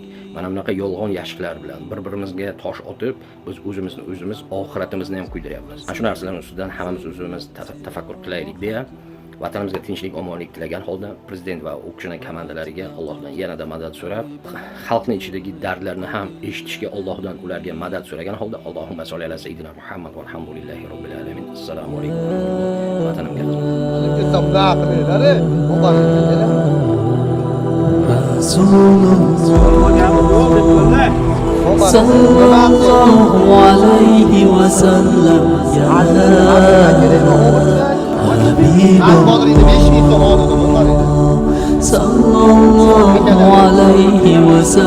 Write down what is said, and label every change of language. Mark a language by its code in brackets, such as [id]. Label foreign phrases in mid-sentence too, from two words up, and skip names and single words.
[uz] Mana bunaqa yolg'on yashiqlar bilan bir-birimizga tosh otib, biz o'zimiz oxiratimizni ham kuydiryapmiz. Mana shu narsalar ustidan hammamiz o'zimiz tafakkur qilaylik deya, vatanimizga tinchlik, omonlik tilagan holda prezident va u kishining komandalariga Allohdan yanada madad so'rab, xalqning ichidagi dardlarni ham eshitishga Allohdan ularga madad so'ragan holda [ar] اللهم صل على سيدنا محمد والحمد لله رب العالمين. السلام عليكم. Vatanimga صلى الله عليه وسلم يا صلى الله عليه و